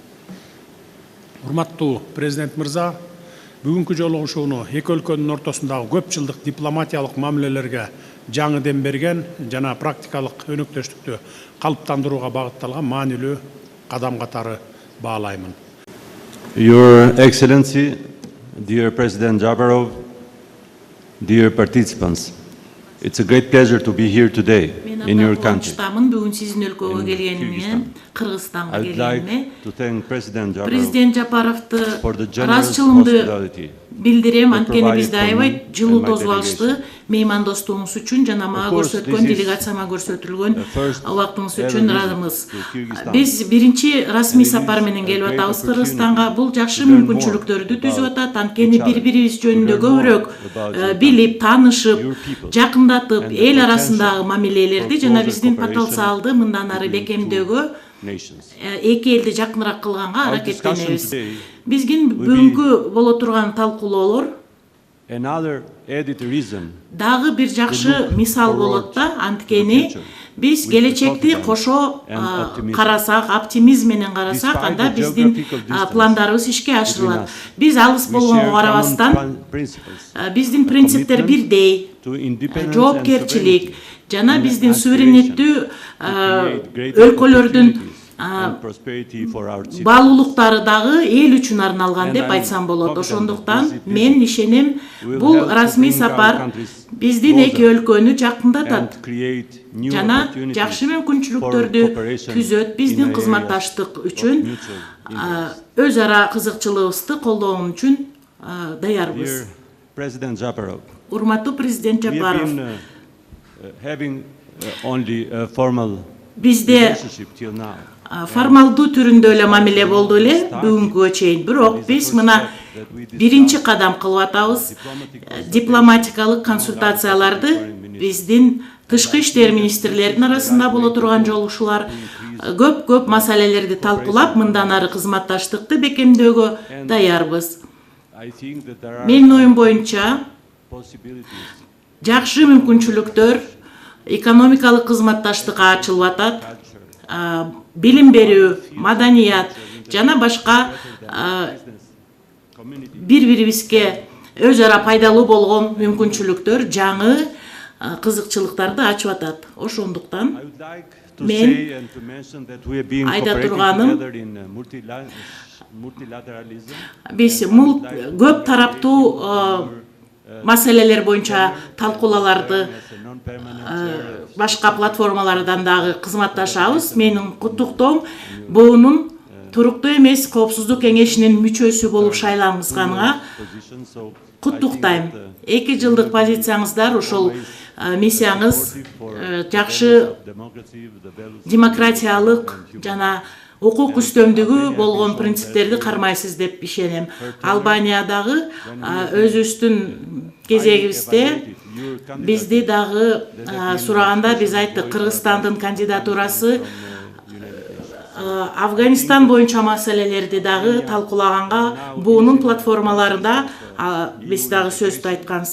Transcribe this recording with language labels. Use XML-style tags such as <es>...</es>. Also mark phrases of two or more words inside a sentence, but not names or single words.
<ky>Урматтуу президент мырза, бүгүнкү жолугушууну эки өлкөнүн ортосундагы көп жылдык дипломатиялык мамилелерге жаңы дем берген жана практикалык өнөктөштүктү калыптандырууга багытталган маанилүү кадам катары баалаймын.</ky> <en>Your Excellency, dear President Jabarov, dear participants, it's a great pleasure to be here today in your country.</en> <ky>Бүгүн сиздин өлкөгө келгениме, Кыргызстанга</ky> <en>I'd</en> <ky>келгениме,</ky> <en>like to thank President</en> <ky>Президент Jabarov Жапаровду</ky> <en>for the generous</en> <ky>ыраазычылыгымды</ky> <en>hospitality</en> <ky>билдирем, анткени</ky> <en>provided</en> <ky>бизде</ky> <en>for</en> <ky>аябай</ky> <en>me</en> <ky>жылуу</ky> <en>and my</en> <ky>тосуп алышты</ky> <en>delegation.</en> <ky>меймандостугуңуз үчүн жана мага</ky> <en>Of course,</en> <ky>көрсөткөн</ky> <en>this is</en> <ky>делегацияма көрсөтүлгөн</ky> <en>the first</en> <ky>убактыңыз</ky> <en>ever</en> <ky>үчүн</ky> <en>visit</en> <ky>ыраазымыз.</ky> <en>to Kyrgyzstan.</en> <ky>Биз биринчи расмий</ky> <en>And it is</en> <ky>сапар менен</ky> <en>a</en> <ky>келип</ky> <en>great</en> <ky>атабыз</ky> <en>opportunity</en> <ky>Кыргызстанга. Бул жакшы</ky> <en>to learn</en> <ky>мүмкүнчүлүктөрдү</ky> <en>more</en> <ky>түзүп</ky> <en>about</en> <ky>атат. Анткени</ky> <en>each other,</en> <ky>бири-бирибиз</ky> <en>to</en> <ky>жөнүндө</ky> <en>learn more</en> <ky>көбүрөөк</ky> <en>about your</en> <ky>билип, таанышып,</ky> <en>your people,</en> <ky>жакындатып,</ky> <en>and the</en> <ky>эл</ky> <en>potential</en> <ky>арасындагы мамилелерди</ky> <en>for</en> <ky>жана</ky> <en>closer</en> <ky>биздин</ky> <en>cooperation</en> <ky>потенциалды мындан ары</ky> <en>between two</en> <ky>бекемдөөгө</ky> <en>nations.</en> <ky>эки элди жакыныраак кылганга</ky> <en>Our</en> <ky>аракеттенебиз.</ky> <en>discussion today</en> <ky>Биздин</ky> <en>will be</en> <ky>бүгүнкү боло турган талкуулоолор</ky> <en>Another added reason</en> <ky>дагы бир жакшы мисал болот да, анткени биз</ky> <en>with</en> <ky>келечекти</ky> <en>confidence</en> <ky>кошо</ky> <en>and optimism.</en> <ky>карасак, оптимизм менен карасак,</ky> <en>Despite</en> <ky>анда</ky> <en>the</en> <ky>биздин</ky> <en>geographical distance</en> <ky>пландарыбыз ишке ашырылат.</ky> <en>between us,</en> <ky>Биз алыс</ky> <en>we</en> <ky>болгонго</ky> <en>share common</en> <ky>карабастан</ky> <en>principles,</en> <ky>биздин принциптер</ky> <en>commitment</en> <ky>бирдей.</ky> <en>to independence and</en> <ky>Жоопкерчилик</ky> <en>sovereignty,</en> <ky>жана</ky> <en>and</en> <ky>биздин</ky> <en>aspiration</en> <ky>суверенеттүү</ky> <en>create greater</en> <ky>өлкөлөрдүн</ky> <en>opportunities and prosperity for our citizens.</en> <ky>баалуулуктары дагы эл үчүн арналган</ky> <en>And</en> <ky>деп</ky> <en>I'm</en> <ky>айтсам болот.</ky> <en>confident</en> <ky>Ошондуктан</ky> <en>that this</en> <ky>мен ишенем,</ky> <en>will</en> <ky>бул</ky> <en>help to</en> <ky>расмий</ky> <en>bring our</en> <ky>сапар</ky> <en>countries</en> <ky>биздин</ky> <en>closer</en> <ky>эки өлкөнү жакындатат</ky> <en>and create new</en> <ky>жана</ky> <en>opportunities</en> <ky>жакшы</ky> <en>for</en> <ky>мүмкүнчүлүктөрдү</ky> <en>cooperation</en> <ky>түзөт.</ky> <en>in</en> <ky>Биздин</ky> <en>areas</en> <ky>кызматташтык</ky> <en>of</en> <ky>үчүн</ky> <en>mutual interest.</en> <ky>өз ара кызыкчылыгыбызды колдоо үчүн даярбыз.</ky> <en>Dear President Japarov,</en> <ky>Урматтуу президент</ky> <en>we have</en> <ky>Жапаров,</ky> <en>been having only a formal</en> <ky>бизде</ky> <en>relationship till now.</en> <ky>формалдуу түрүндө эле мамиле болду эле бүгүнкүгө чейин. Бирок биз мына биринчи кадам кылып атабыз. Дипломатикалык консультацияларды биздин тышкы иштер министрлеринин арасында боло турган жолугушуулар көп маселелерди талкуулап, мындан ары кызматташтыкты бекемдөөгө даярбыз.</ky> <en>I think that there are</en> <ky>Менин оюм боюнча</ky> <en>possibilities</en> <ky>жакшы мүмкүнчүлүктөр экономикалык кызматташтыкка ачылып атат. Билим берүү, маданият жана башка бири-бирибизге өз ара пайдалуу болгон мүмкүнчүлүктөр, жаңы кызыкчылыктарды ачып атат. Ошондуктан</ky> <en>I would like to</en> <ky>Men</ky> <en>say and to mention that we have been</en> <ky>айда</ky> <en>cooperating</en> <ky>турганым,</ky> <en>together in multilateralism.</en> <ky>биз көп тараптуу маселелер боюнча талкуулаларды</ky> <en>As a non-permanent chair,</en> <ky>башка платформалардан дагы кызматташабыз. Менин куттуктоом буунун туруктуу эмес коопсуздук кеңешинин мүчөсү болуп шайлангызганга</ky> <en>position, so</en> <ky>куттуктайм. 2 жылдык позицияңыздар, ошол миссияңыз жакшы</ky> <en>democracy, the values</en> <ky>демократиялык жана укук үстөмдүгү болгон принциптерди кармайсыз деп ишенем. Албаниядагы өзүбүздүн кезегибизде бизди дагы сураганда биз айттык, Кыргызстандын кандидатурасы Афганистан боюнча маселелерди дагы талкуулаганга буунун платформаларында биз дагы сөздү айтканбыз.</ky>